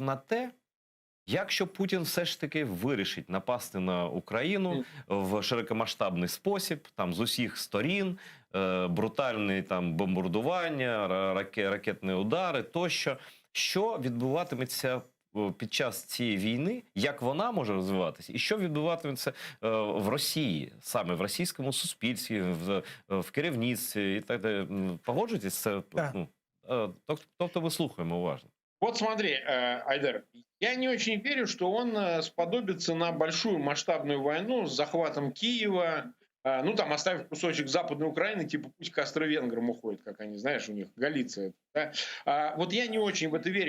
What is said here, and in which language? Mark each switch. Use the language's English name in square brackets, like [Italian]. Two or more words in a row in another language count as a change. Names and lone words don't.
[Ukrainian] на те, якщо Путін все ж таки вирішить напасти на Україну в широкомасштабний спосіб, там з усіх сторін, брутальні там бомбардування, ракетні удари тощо, що відбуватиметься під час цієї війни, як вона може розвиватися, і що відбуватиметься в Росії, саме в російському суспільстві, в керівництві і так далі. Погоджуєтесь з це? Тобто ми слухаємо уважно. [Russian] Вот смотри, Айдар, я не очень верю, что он сподобится на большую масштабную войну с захватом Киева, ну там оставив кусочек Западной Украины, типа пусть к австро-венграм уходит, как они, знаешь, у них Галиция. Да? Вот я не очень в это верю.